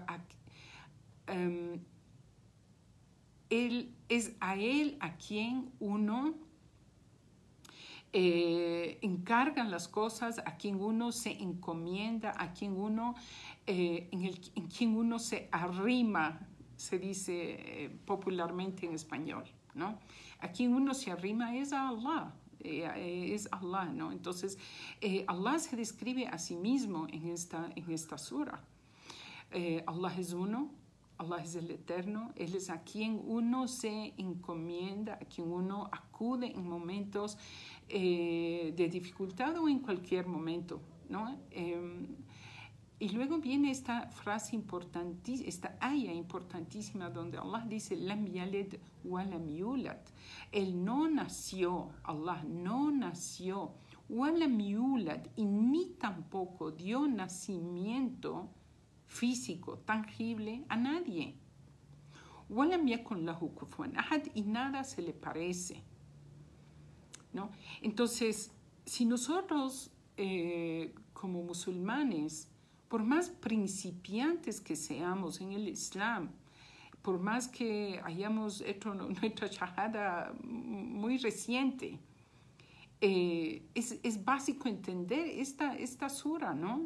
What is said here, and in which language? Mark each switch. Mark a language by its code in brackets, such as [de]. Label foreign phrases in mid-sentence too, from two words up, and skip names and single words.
[es] él es a él a quien uno encargan las cosas, a quien uno se encomienda, a quien uno, en quien uno se arrima, se dice popularmente en español, ¿no? A quien uno se arrima es a Allah, ¿no? Entonces, Allah se describe a sí mismo en esta sura. Allah es uno, Allah es el eterno, Él es a quien uno se encomienda, a quien uno acude en momentos de dificultad o en cualquier momento, ¿no? Y luego viene esta frase importantísima, esta aya importantísima donde Allah dice [ar] لم يلد ولم يولد. [es] Él no nació, Allah no nació, [ar] ولم يولد, [es] y ni tampoco dio nacimiento físico, tangible a nadie. [ar] ولم يكن له كفوا أحد, [es] y nada se le parece, ¿no? Entonces, si nosotros como musulmanes, por más principiantes que seamos en el Islam, por más que hayamos hecho nuestra shahada muy reciente, es básico entender esta sura, ¿no?